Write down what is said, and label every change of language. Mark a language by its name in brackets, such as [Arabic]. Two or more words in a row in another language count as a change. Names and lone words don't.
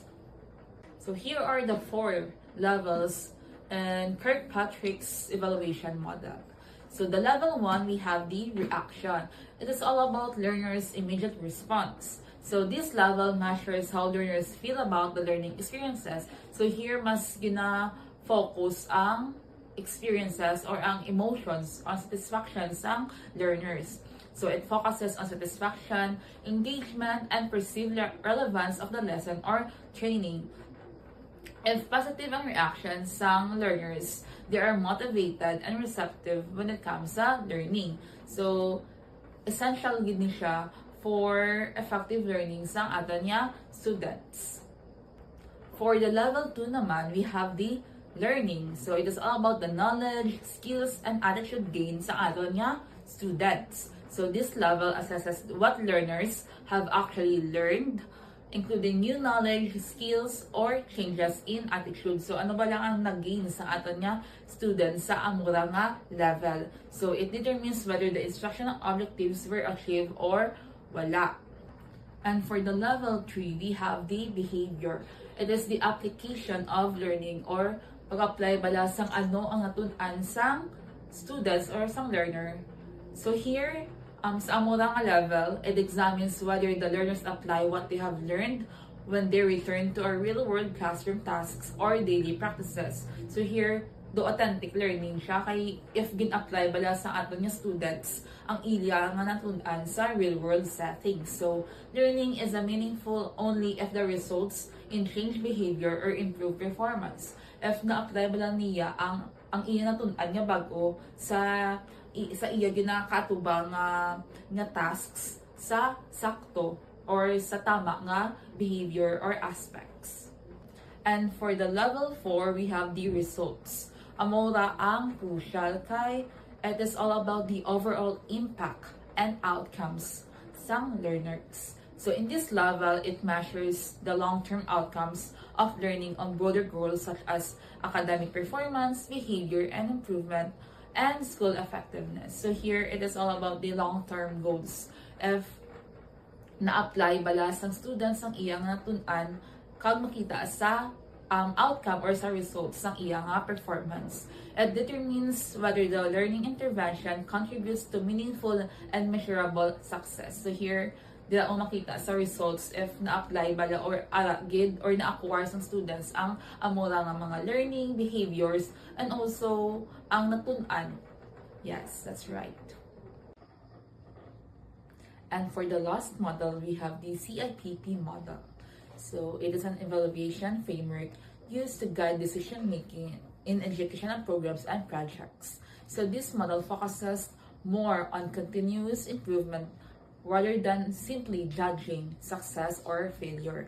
[English] So here are the 4 levels in Kirkpatrick's evaluation model. So the level 1, we have the reaction. It is all about learners' immediate response. So this level measures how learners feel about the learning experiences. [Hiligaynon] So here mas gina-focus ang experiences or ang emotions on satisfactions ng learners. [English] So it focuses on satisfaction, engagement, and perceived relevance of the lesson or training. [Hiligaynon] If positive ang reactions ng learners, [English] they are motivated and receptive when it comes sa learning. [Hiligaynon] So, essential gid ni siya for effective learning sa aton niya students. [English] For the level 2 naman, we have the learning. So, it is all about the knowledge, skills, and attitude gain [Hiligaynon] sa aton niya [English] students. So, this level assesses what learners have actually learned, including new knowledge, skills, or changes in attitude. [Hiligaynon] So, ano ba lang ang nag-gain sa aton nga students sa amura nga level. [English] So, it determines whether the instructional objectives were achieved or wala. And for the level 3, we have the behavior. It is the application of learning or [Hiligaynon] pag-apply bala sang ano ang natun-an sang students or sang learner. [English] So, here, [Hiligaynon] sa amura nga level, [English] it examines whether the learners apply what they have learned when they return to our real-world classroom tasks or daily practices. [Hiligaynon] So here, do [English] authentic learning [Hiligaynon] siya kay if gin-apply bala sa aton nga students ang ilya nga natun-an sa real-world settings. [English] So, learning is a meaningful only if the results in change behavior or improve performance. [Hiligaynon] If na-apply bala niya ang iya natun-an nga bago sa iya ginakatubang nga tasks sa sakto or sa tama nga behavior or aspects. [English] And for the level 4, we have the results. [Hiligaynon] Amora ang crucial kay [English] it is all about the overall impact and outcomes sang learners. So in this level, it measures the long-term outcomes of learning on broader goals such as academic performance, behavior, and improvement, and school effectiveness. So here, it is all about the long-term goals. [Hiligaynon] If na-apply bala sang students ang iyang natun-an, kag makita sa outcome or sa results ng iyang performance. [English] It determines whether the learning intervention contributes to meaningful and measurable success. [Hiligaynon] So here, dila ang makita sa results if na-apply bala or gid or na-acquire ng students ang amura nga mga [English] learning behaviors [Hiligaynon] and also ang natun-an. [English] Yes, that's right. And for the last model, we have the CIPP model. So it is an evaluation framework used to guide decision-making in educational programs and projects. So this model focuses more on continuous improvement rather than simply judging success or failure.